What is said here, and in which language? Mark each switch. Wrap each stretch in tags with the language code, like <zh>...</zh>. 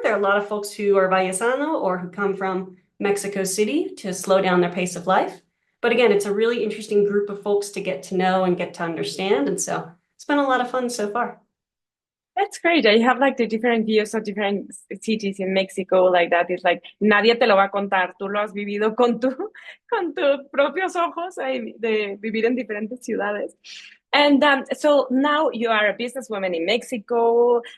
<en>There are a lot of folks who are Vallecano or who come from Mexico City to slow down their pace of life. But again, it's a really interesting group of folks to get to know and get to understand. And so it's been a lot of fun so far. That's great. I have like the different views of different cities in Mexico like that. It's like</en> <es>nadie te lo va a contar. Tú lo has vivido con con tus propios ojos de vivir en diferentes ciudades.</es> <en>And so now you are a businesswoman in Mexico.</en>